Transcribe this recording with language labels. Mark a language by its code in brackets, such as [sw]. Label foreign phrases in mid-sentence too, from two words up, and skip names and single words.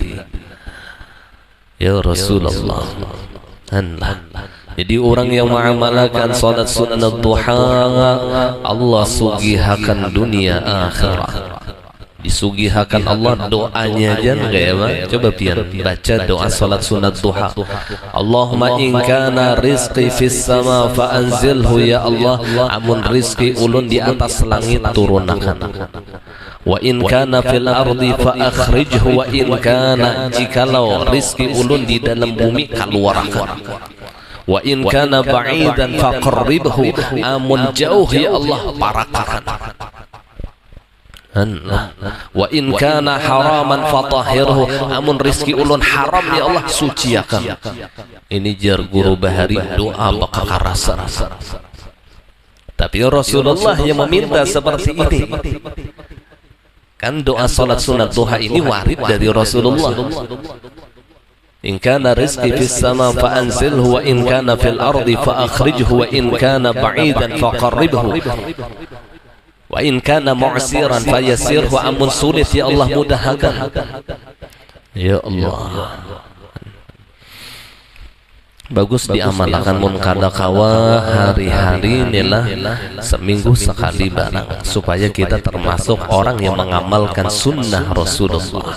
[ar] يا رسول الله. [bjn] Jadi orang yang mengamalkan salat sunnah duha, Allah sugihakan dunia akhirat. Disugihakan Allah doanya aja enggak ya, Pak? Coba pian baca doa salat sunat duha. [ar] اللهم إن كان رزقي في السماء فأنزله يا الله. [bjn] Amun rizki ulun di atas langit turunkan. [ar] وإن كان في الأرض فأخرجه وإن كان, [bjn] jikalau rizki ulun di dalam bumi keluarkan. [ar] وإن كان بعيدا فقربه, [bjn] amun jauh ya Allah parakakan. [ar] وإن كان حراما فطهره, [bjn] amun rizki ulun haram [ar] يا الله [bjn] suciakan. Ini jar guru bahari doa bakakarasan. [id] Tapi Rasulullah yang meminta seperti ini. Kan doa salat sunat duha ini warid dari Rasulullah. [ar] إن كان رزقي في السماء فأنزله وإن كان في الأرض فأخرجه وإن كان بعيدا فقربه. وإن كان معسرا فيسره, [bjn] amun sulit [ar] يا الله [bjn] mudahkan. [ar] يا الله. [bjn] bagus diamalkan mun kadakawa hari-hari inilah seminggu sekali barang, supaya kita termasuk orang yang mengamalkan sunnah Rasulullah.